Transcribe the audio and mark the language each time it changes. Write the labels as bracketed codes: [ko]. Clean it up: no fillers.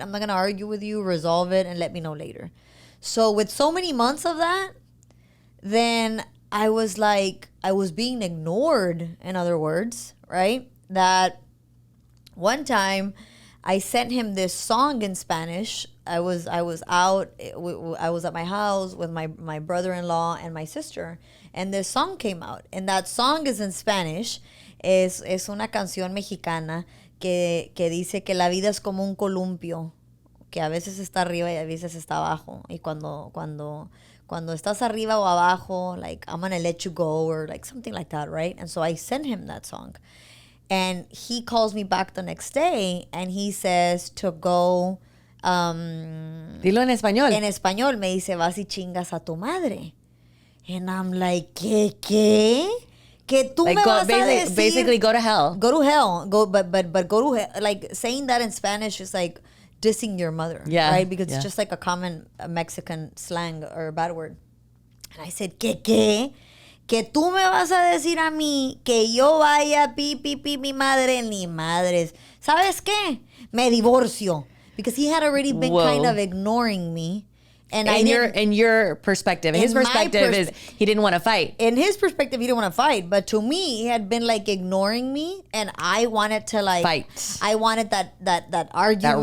[en] I'm not going to argue with you, resolve it, and let me know later. So with so many months of that, then I was like, I was being ignored, in other words, right? That one time I sent him this song in Spanish. I was out, I was at my house with my brother-in-law and my sister, and this song came out. And that song is in Spanish. [es] Es una canción mexicana que dice que la vida es como un columpio, que a veces está arriba y a veces está abajo. Y cuando estás arriba o abajo, [en] like, I'm gonna let you go, or like something like that, right? And so I sent him that song. And he calls me back the next day and he says to go... [es] Dilo en español. En español me dice, vas y chingas a tu madre. [en] And I'm like, [es] ¿qué? Que tú like me vas a decir, [en] basically go to hell. Go to hell. But go to hell. Like, saying that in Spanish is like dissing your mother. Yeah. Right? Because it's just like a common Mexican slang or a bad word. And I said, ¿qué? [es] Que tú me vas a decir a mí que yo vaya mi madre, ni madres. ¿Sabes qué? Me divorcio. [en] Because he had already been kind of ignoring me. And in your perspective, his perspective is he didn't want to fight. In his perspective, he didn't want to fight. But to me, he had been like ignoring me, and I wanted to like fight. I wanted that argument.